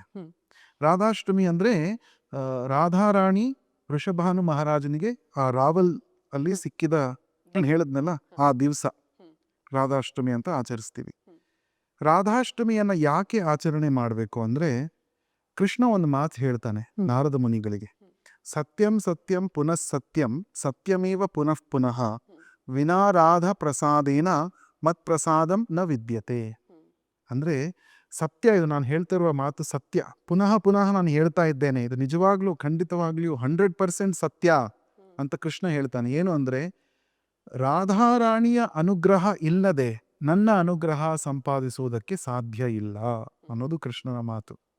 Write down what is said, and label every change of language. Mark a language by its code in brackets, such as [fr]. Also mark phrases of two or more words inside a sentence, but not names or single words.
[kn] ರಾಧಾಷ್ಟಮಿ ಅಂದ್ರೆ ರಾಧಾರಾಣಿ ವೃಷಭಾನು ಮಹಾರಾಜನಿಗೆ ಆ ರಾವಲ್ ಅಲ್ಲಿ ಸಿಕ್ಕಿದ ಹೇಳದ್ನಲ್ಲ, ಆ ದಿವಸ ರಾಧಾಷ್ಟಮಿ ಅಂತ ಆಚರಿಸ್ತೀವಿ. ರಾಧಾಷ್ಟಮಿಯನ್ನ ಯಾಕೆ ಆಚರಣೆ ಮಾಡಬೇಕು ಅಂದ್ರೆ, ಕೃಷ್ಣ ಒಂದು ಮಾತು ಹೇಳ್ತಾನೆ ನಾರದ ಮುನಿಗಳಿಗೆ, [sa] सत्यं सत्यं पुनः सत्यं सत्यमेव पुनः पुनः विना राध प्रसादेन मत् प्रसादं न विद्यते. [kn] ಅಂದರೆ ಸತ್ಯ, ಇದು ನಾನು ಹೇಳ್ತಿರುವ ಮಾತು ಸತ್ಯ. ಪುನಃ ಪುನಃ ನಾನು ಹೇಳ್ತಾ ಇದ್ದೇನೆ, ಇದು ನಿಜವಾಗ್ಲೂ ಖಂಡಿತವಾಗ್ಲೂ 100% ಸತ್ಯ ಅಂತ ಕೃಷ್ಣ ಹೇಳ್ತಾನೆ. ಏನು ಅಂದರೆ, ರಾಧಾರಾಣಿಯ ಅನುಗ್ರಹ ಇಲ್ಲದೆ ನನ್ನ ಅನುಗ್ರಹ ಸಂಪಾದಿಸುವುದಕ್ಕೆ ಸಾಧ್ಯ ಇಲ್ಲ ಅನ್ನೋದು ಕೃಷ್ಣನ ಮಾತು.